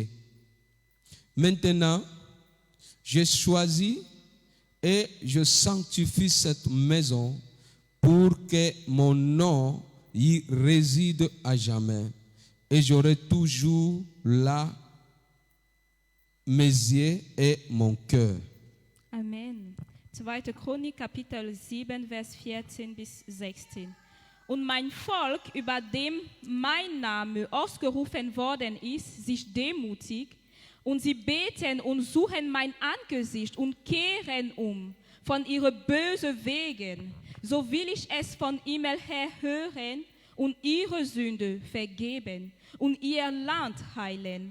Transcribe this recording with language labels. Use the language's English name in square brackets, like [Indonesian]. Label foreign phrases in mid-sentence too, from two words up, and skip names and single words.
[French] Maintenant, je choisis et je sanctifie cette maison pour que mon nom y réside à jamais. Et j'aurai toujours là mes yeux et mon cœur. Amen. 2. [German] Chronik, Kapitel 7, Vers 14 bis 16. Und mein Volk, über dem mein Name ausgerufen worden ist, sich demütigt, und sie beten und suchen mein Angesicht und kehren um von ihren bösen Wegen, so will ich es von Himmel her hören und ihre Sünde vergeben und ihr Land heilen.